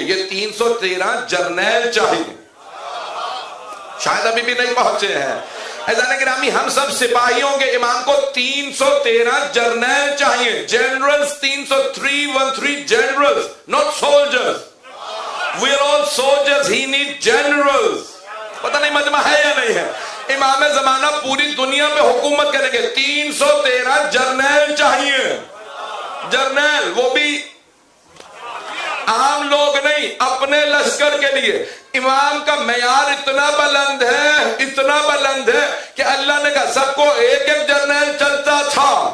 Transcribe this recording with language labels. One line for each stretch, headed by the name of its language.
Urdu: یہ 313 جرنیل چاہیے, شاید ابھی بھی نہیں پہنچے ہیں. عزیزان گرامی ہم سب سپاہی ہوں گے, امام کو 313 جرنیل چاہیے.
English: Generals 313 generals, not soldiers. We are all soldiers, he needs generals.
Urdu: پتہ نہیں مجمع ہے یا نہیں ہے. امام زمانہ پوری دنیا میں حکومت کریں گے, 313 جرنیل چاہیے. جرنیل وہ بھی عام لوگ نہیں, اپنے لشکر کے لیے. امام کا معیار اتنا بلند ہے کہ اللہ نے کہا سب کو ایک ایک جرنیل چلتا تھا.